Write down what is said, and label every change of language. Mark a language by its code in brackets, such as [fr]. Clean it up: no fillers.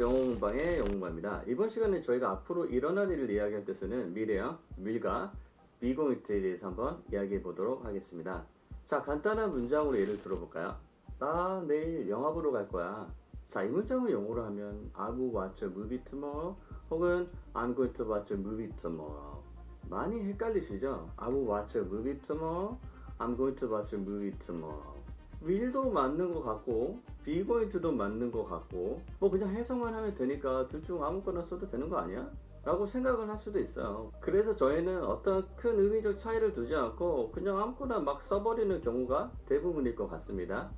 [ko] 영어공방의 영어공방입니다. 이번 시간에 저희가 앞으로 일어날 일을 이야기할 때 쓰는 미래형 will과 be going to에 대해서 한번 이야기해 보도록 하겠습니다. 자, 간단한 문장으로 예를 들어볼까요? 나 내일 영화 보러 갈 거야. 자, 이 문장을 영어로 하면 [en] I will watch a movie tomorrow [ko] 혹은 [en] I'm going to watch a movie tomorrow. [ko] 많이 헷갈리시죠? [en] I will watch a movie tomorrow, I'm going to watch a movie tomorrow. [ko] will도 맞는 것 같고 be going to도 맞는 것 같고 뭐 그냥 해석만 하면 되니까 둘 중 아무거나 써도 되는 거 아니야? 라고 생각을 할 수도 있어요. 그래서 저희는 어떤 큰 의미적 차이를 두지 않고 그냥 아무거나 막 써버리는 경우가 대부분일 것 같습니다.